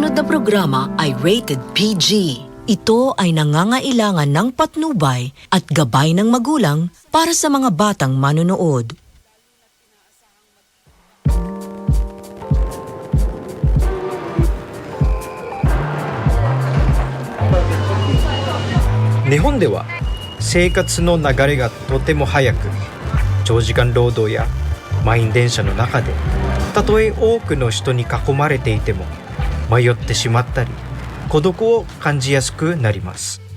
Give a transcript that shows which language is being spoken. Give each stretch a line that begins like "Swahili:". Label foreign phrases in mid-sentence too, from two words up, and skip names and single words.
Filipino: programa ay rated PG. Ito ay nangangailangan ng patnubay at gabay ng magulang para sa mga batang manonood.
Japanese: 日本では生活の流れがとても速く、長時間労働や満員電車の中で、たとえ多くの人に囲まれていても迷ってしまったり、孤独を感じやすくなります。